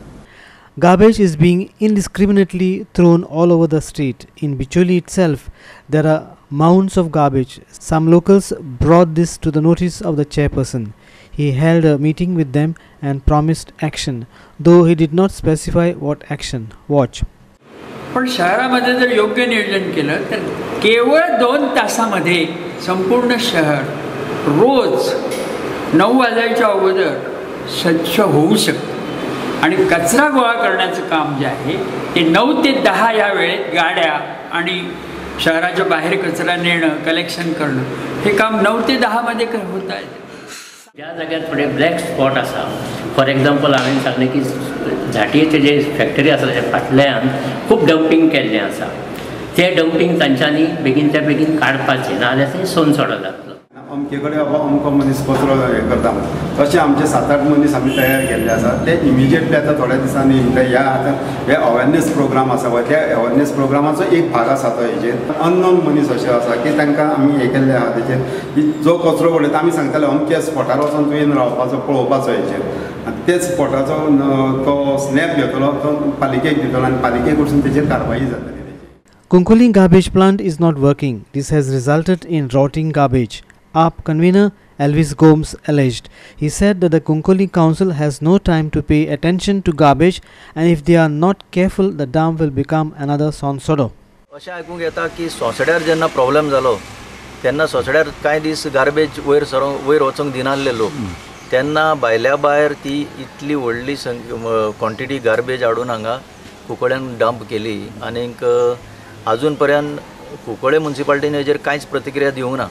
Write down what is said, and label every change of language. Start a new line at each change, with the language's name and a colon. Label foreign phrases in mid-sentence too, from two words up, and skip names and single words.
English: Garbage is being indiscriminately thrown all over the street. In Bicholi itself, there are mounds of garbage. Some locals brought this to the notice of the chairperson. He held a meeting with them and promised action, though he did not specify what action. Watch.
Marathi: पण शहरामध्ये जर योग्य नियोजन केलं तर केवळ 2 तासामध्ये संपूर्ण शहर रोज 9 वाजायच्या अगोदर स्वच्छ होऊ शकतं. आणि कचरा गोळा करण्याचं काम जे आहे ते 9 ते 10 या वेळेत गाड्या आणि शहराच्या बाहेर कचरा नेणं, कलेक्शन करणं हे काम 9 ते 10 मध्ये होत आहे.
Konkani: ज्या जाग्यार थोडे
English: black spot
Konkani: आसा,
English: for example
Konkani: हांवें सांगलें की झाटयेचे जे फॅक्टरी आसा तेच्या फाटल्यान खूब डंपींग केल्लें आसा. तें डंपींग तांच्यांनी बेगीनच्या बेगीन काडपाचें, नाजाल्यार तें सोनसोडो जातलो. अमके कडेन अमको मनीस कचरो करता तशें आमचे 7-8 मनीस आमी तयार केल्ले आसा. ते इमिजिएटली आतां थोड्या दिसांनी ह्या आतां हे
English: awareness program
Konkani: आसा पळय, त्या अवेरनेस प्रोग्रामाचो एक भाग आसा तो हेजेर अननोन मनीस अशे आसा की तांकां आमी हे केल्ले आहा तेजेर की जो कचरो उडयता आमी सांगताले अमके स्पॉटार वचून तुवें रावपाचो पळोवपाचो हेजेर. आनी ते स्पॉटाचो तो स्नॅप घेतलो, तो पालिकेक दितलो आनी पालिके कडसून तेजेर कारवाई जातली.
English: Kunkuli garbage plant is not working. This has resulted in rotting garbage. AAP convener Elvis Gomes alleged. He said that the Kunkuli council has no time to pay attention to garbage, and if they are not careful, the dam will become another Sonsoro.
Konkani: अशें आयकूंक येता की सोंसड्यार जेन्ना प्रॉब्लेम जालो तेन्ना सोंसड्यार कांय दीस गार्बेज वयर वचूंक दिनासले लोक, तेन्ना भायल्या भायर ती इतली व्हडली
English: quantity garbage
Konkani: हाडून हांगा कुंकळ्यान डंप केली. आनीक अजून पर्यंत कुंकळे म्युनिसिपालिटीन हेजेर कांयच प्रतिक्रिया दिवंक ना.